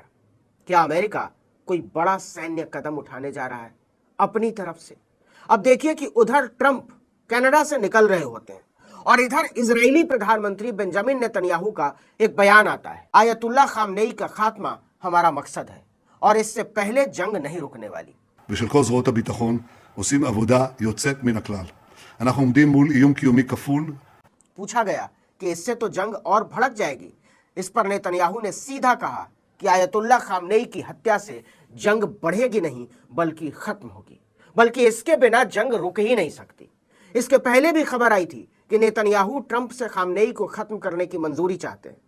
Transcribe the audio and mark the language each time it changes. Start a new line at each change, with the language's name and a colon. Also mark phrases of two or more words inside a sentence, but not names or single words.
Hindi: क्या अमेरिका कोई बड़ा सैन्य कदम उठाने जा रहा है अपनी तरफ से? अब देखिए कि उधर ट्रंप कनाडा से निकल रहे होते हैं और इधर इजरायली प्रधानमंत्री बेंजामिन नेतन्याहू का एक बयान आता है, आयतुल्लाह खामनेई का खात्मा हमारा मकसद है और इससे पहले जंग नहीं रुकने वाली।
Hebrew: ושל כל זרועות הביטחון עושים עבודה יוצאת מן הכלל. אנחנו עומדים מול איום קיומי כפול.
Hindi: पूछा गया कि इससे तो जंग और भड़क जाएगी। इस पर नेतन्याहू ने सीधा कहा कि आयतुल्लाह खामनेई की हत्या से जंग बढ़ेगी नहीं बल्कि खत्म होगी। बल्कि इसके बिना जंग रुक ही नहीं सकती। इसके पहले भी खबर आई थी कि नेतन्याहू ट्रंप से खामनेई को खत्म करने की मंजूरी चाहते हैं।